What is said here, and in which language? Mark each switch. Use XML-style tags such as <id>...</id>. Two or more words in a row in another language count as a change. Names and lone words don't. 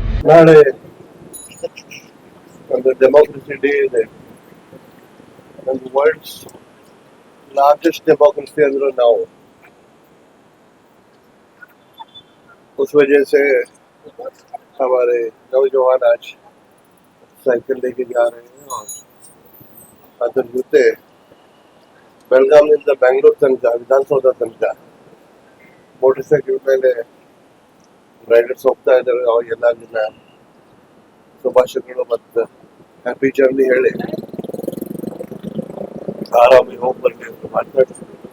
<kn>ನಾಳೆ ಒಂದು</kn> <en>democracy day</en> <kn>ಇದೆ.</kn> <hi>ಒಂದು</hi> <en>world's largest democracy</en> <hi>अंदर ना हो, उस वजह से हमारे नौजवान आज साइकिल लेके जा रहे हैं और</hi> <kn>ಅದರ ಜೊತೆ ಬೆಳಗಾವಿಯಿಂದ ಬೆಂಗಳೂರು ತನಕ ವಿಧಾನಸೌಧ ತನಕ ಮೋಟರ್ ಸೈಕಲ್ ಮೇಲೆ ರೈಡರ್ಸ್ ಹೋಗ್ತಾ ಇದ್ದಾರೆ. ಅವಾಗೆಲ್ಲ ದಿನ ಶುಭಾಶಯಗಳು ಮತ್ತು</kn> <en>happy journey</en> <kn>ಹೇಳಿ ಆರಾಮಿ ಹೋಗಿ ಬರ್ಲಿ ಅಂತ ಮಾತಾಡ್ತೀವಿ.</kn>